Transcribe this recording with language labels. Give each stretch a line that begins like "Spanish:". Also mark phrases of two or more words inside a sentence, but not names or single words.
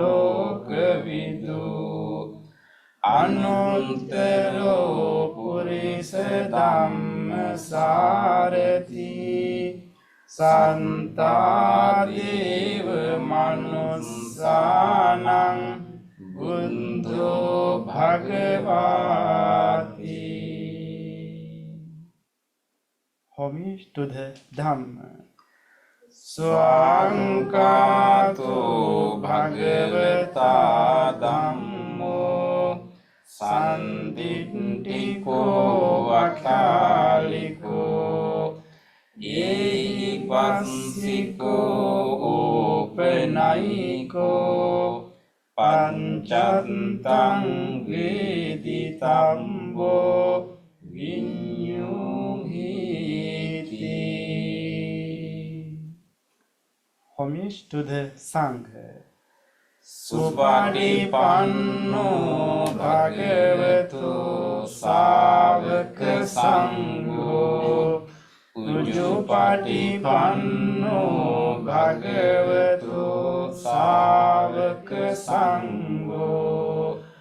Pali: lokavidu anuttaro purisa dhamma sārati Santādeva manusānaṁ buddho bhagavati.
English: Homage to the Dhamma.
Pali: Swaṅkāto bhagavata dhammo sanditthiko vakāliko Ehipassiko upanayiko pancattam veditambo vinyuhiti.
English: Homage to the Sangha.
Pali: Supatipanno bhagavato sāvaka sangho Ujupatipanno bhagavato sāvaka sangho